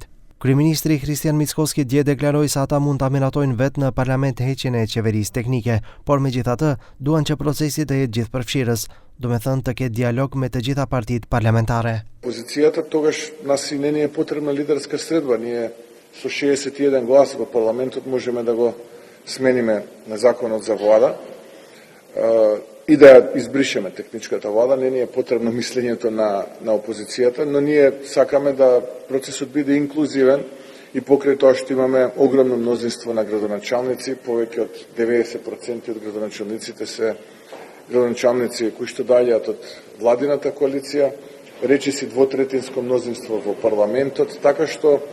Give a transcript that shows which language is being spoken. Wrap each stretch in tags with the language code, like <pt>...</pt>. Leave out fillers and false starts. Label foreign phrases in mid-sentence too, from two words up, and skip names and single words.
<sq>Kryeministri Kristian Mickoski dje deklaroi se ata mund ta miratojnë vetë në parlament heqjen e qeverisë teknike, por megjithatë duan që procesi të jetë gjithëpërfshirës, do me thënë të ketë dialog me të gjitha partitë parlamentare.</sq> <mk>Позицията тогаш нас и не е потребна лидерска средба. Ние со 61 глас во парламентот можеме да го смениме на законот за влада и да избришеме техничката влада. Не ни е потребно мислењето на опозицијата, но ние сакаме да процесот биде инклузивен и покрај тоа што имаме огромно мнозинство на градоначалници, повеќе од 90% од градоначалниците се градоначалници кои што доаѓаат од владината коалиција, речиси двотретинско мнозинство во парламентот, така што</mk>